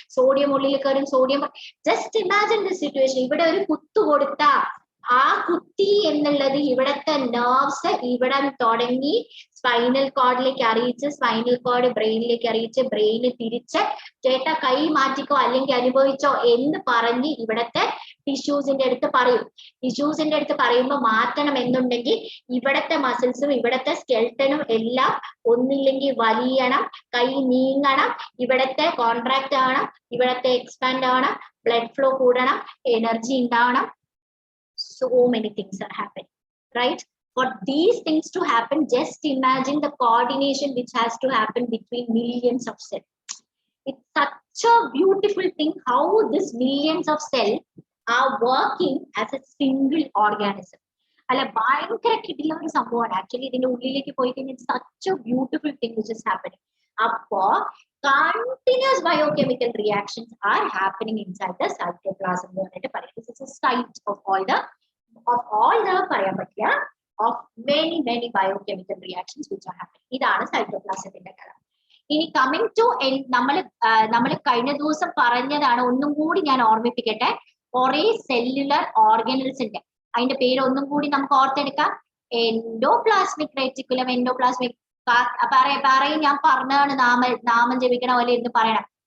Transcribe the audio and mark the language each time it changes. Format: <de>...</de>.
<ml>Sodium ഉള്ളിൽ കയറും, sodium.</ml> <en>just imagine the situation,</en> <ml>ഇവിടെ ഒരു കുത്തു കൊടുത്ത ആ കുത്തി എന്നുള്ളത് ഇവിടത്തെ നെർവ്സ് ഇവിടെ തുടങ്ങി സ്പൈനൽ കോഡിലേക്ക് അറിയിച്ച്, സ്പൈനൽ കോഡ് ബ്രെയിനിലേക്ക് അറിയിച്ച്, ബ്രെയിന് തിരിച്ച് ചേട്ടാ കൈ മാറ്റിക്കോ അല്ലെങ്കിൽ അനുഭവിച്ചോ എന്ന് പറഞ്ഞ് ഇവിടത്തെ ടിഷ്യൂസിന്റെ അടുത്ത് പറയും. ടിഷ്യൂസിന്റെ അടുത്ത് പറയുമ്പോൾ മാറ്റണം എന്നുണ്ടെങ്കിൽ ഇവിടത്തെ മസിൽസും ഇവിടത്തെ സ്കെൽട്ടനും എല്ലാം ഒന്നില്ലെങ്കിൽ വലിയണം, കൈ നീങ്ങണം, ഇവിടത്തെ കോൺട്രാക്ട് ആവണം, ഇവിടത്തെ എക്സ്പാൻഡ് ആവണം, ബ്ലഡ് ഫ്ലോ കൂടണം, എനർജി ഉണ്ടാവണം.</ml> <en>So many things are happening, right? For these things to happen, just imagine the coordination which has to happen between millions of cells. It's such a beautiful thing how these millions of cells are working as a single organism.</en> <ml>അല്ല, ഭയങ്കര കിടിലം ഒരു സംഭവമാണ് actually. ഇതിന്റെ ഉള്ളിലേക്ക് പോയി കഴിഞ്ഞാൽ</ml> <en>such a beautiful thing which is happening. അപ്പോ continuous biochemical reactions are happening inside the cytoplasm</en> <ml>എന്ന് പറഞ്ഞിട്ട് പറയും.</ml> <en>This is a site of all the</en> <ml>പറയാൻ പറ്റില്ല,</ml> <en>of many biochemical reactions which are happening.</en> <ml>ഇതാണ് സൈറ്റോപ്ലാസത്തിന്റെ കഥ. ഇനി കമ്മിങ് ടു നമ്മൾ കഴിഞ്ഞ ദിവസം പറഞ്ഞതാണ്, ഒന്നും കൂടി ഞാൻ ഓർമ്മിപ്പിക്കട്ടെ. കുറെ സെല്ലുലർ ഓർഗനൽസ് ഉണ്ട്, അതിന്റെ പേര് ഒന്നും കൂടി നമുക്ക് ഓർത്തെടുക്കാം. എൻഡോപ്ലാസ്മിക് റെറ്റിക്കുലം, എൻഡോപ്ലാസ്മിക് പറയും, ഞാൻ പറഞ്ഞതാണ്, നാമം ജപിക്കണ പോലെ എന്ന് പറയണം.</ml>